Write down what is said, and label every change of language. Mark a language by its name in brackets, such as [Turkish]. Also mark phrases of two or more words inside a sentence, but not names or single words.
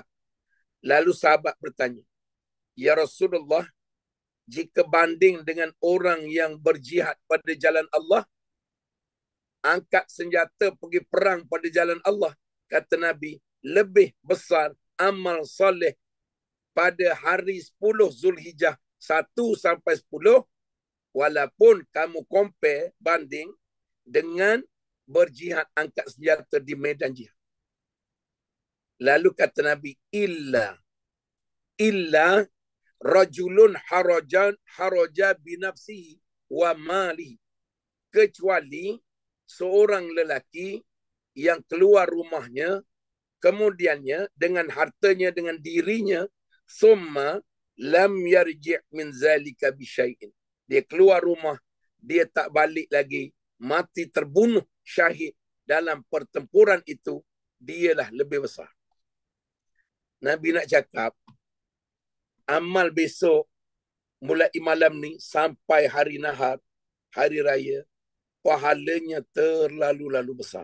[Malay] Lalu sahabat bertanya, [Arabic] يا رسول الله, [Malay] jika banding dengan orang yang berjihad pada jalan Allah, angkat senjata pergi perang pada jalan Allah, kata Nabi, lebih besar amal soleh pada hari 10 Zulhijjah 1 sampai 10, walaupun kamu compare, banding dengan berjihad angkat senjata di medan jihad. Lalu kata Nabi, [Arabic] إلا رجل خرج بنفسه وماله. [Malay] Kecuali seorang lelaki yang keluar rumahnya, kemudiannya dengan hartanya, dengan dirinya, [Arabic] ثم لم يرجع من ذلك بشيء. [Malay] Dia keluar rumah, dia tak balik lagi, mati terbunuh syahid dalam pertempuran itu, dialah lebih besar. Nabi nak cakap, amal besok mulai malam ni sampai hari nahar, hari raya, pahalanya terlalu besar.